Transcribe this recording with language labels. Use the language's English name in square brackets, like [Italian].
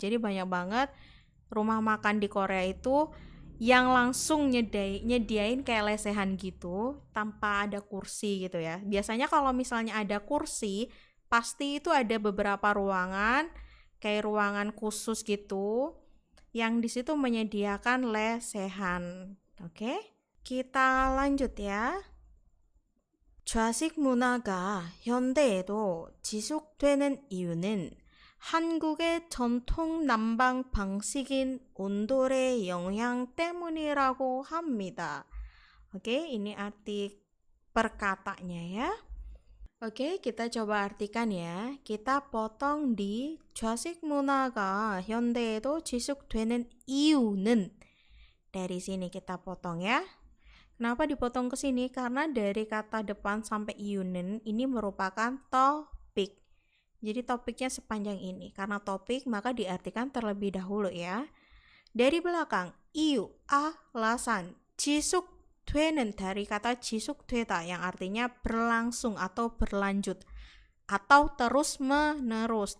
[Indonesian] Jadi banyak banget rumah makan di Korea itu yang langsung nyediain kayak lesehan gitu tanpa ada kursi gitu ya. Biasanya kalau misalnya ada kursi, pasti itu ada beberapa ruangan kayak ruangan khusus gitu yang di situ menyediakan lesehan. Oke? Kita lanjut ya. [Korean] 좌식 문화가 현대에도 지속되는 이유는 한국의 전통 난방 방식인 온돌의 영향 때문이라고 합니다. [Indonesian] Oke, ini arti perkataannya ya. Oke, kita coba artikan ya. Kita potong di [Korean] 좌식 문화가 현대에도 지속되는 이유는. [Indonesian] Dari sini kita potong ya. Kenapa dipotong ke sini? Karena dari kata depan sampai iunen ini merupakan topik. Jadi topiknya sepanjang ini. Karena topik maka diartikan terlebih dahulu ya. Dari belakang, iu, alasan, 지속 되는 dari kata 지속되다 yang artinya berlangsung atau berlanjut atau terus menerus.